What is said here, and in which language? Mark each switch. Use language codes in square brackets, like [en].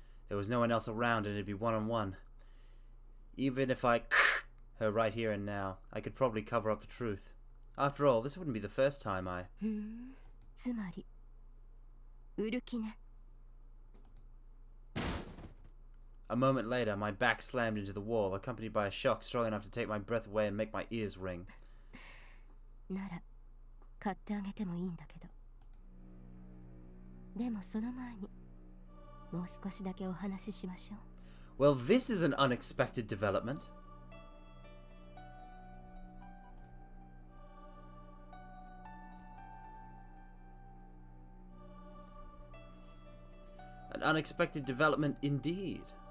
[en] There was no one else around and it'd be one-on-one. Even if I her right here and now, I could probably cover up the truth. After all, this wouldn't be the first time I... [ja] つまり、売る気ね。 [en] A moment later, my back slammed into the wall, accompanied by a shock strong enough to take my breath away and make my ears ring. [ja] なら、買ってあげてもいいんだけど。でもその前に、もう少しだけお話ししましょう。 [en] Well, this is an unexpected development. An unexpected development indeed.